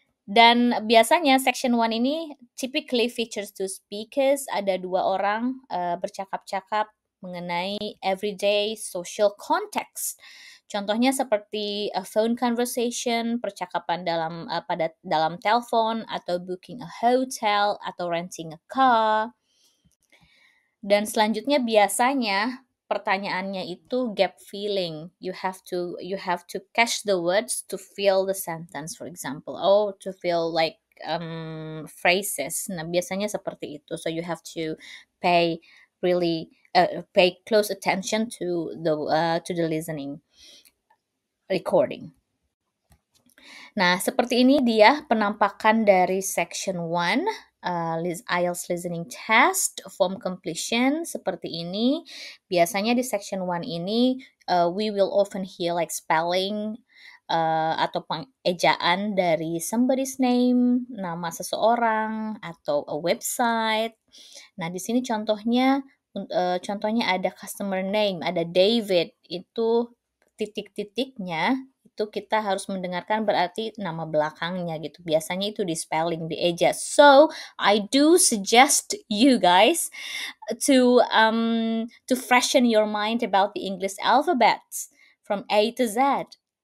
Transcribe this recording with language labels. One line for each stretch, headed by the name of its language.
Indonesian: Dan biasanya Section 1 ini
English: typically features two speakers,
Indonesian: ada dua orang bercakap-cakap mengenai
English: everyday social context.
Indonesian: Contohnya seperti
English: a phone conversation,
Indonesian: percakapan dalam telepon,
English: atau booking a hotel, atau renting a car.
Indonesian: Dan selanjutnya biasanya pertanyaannya itu gap filling.
English: You have to catch the words to fill the sentence, for example. To fill like phrases.
Indonesian: Nah, biasanya seperti itu.
English: So you have to pay pay close attention to the listening recording.
Indonesian: Nah, seperti ini dia penampakan dari section 1 IELTS Listening Test form completion seperti ini. Biasanya di section 1 ini
English: we will often hear like spelling
Indonesian: atau ejaan dari
English: somebody's name,
Indonesian: nama seseorang, atau
English: a website.
Indonesian: Nah, di sini contohnya ada customer name, ada David, itu titik-titiknya itu kita harus mendengarkan berarti nama belakangnya gitu. Biasanya itu di spelling, di eja.
English: So, I do suggest you guys to freshen your mind about the English alphabets from A to Z.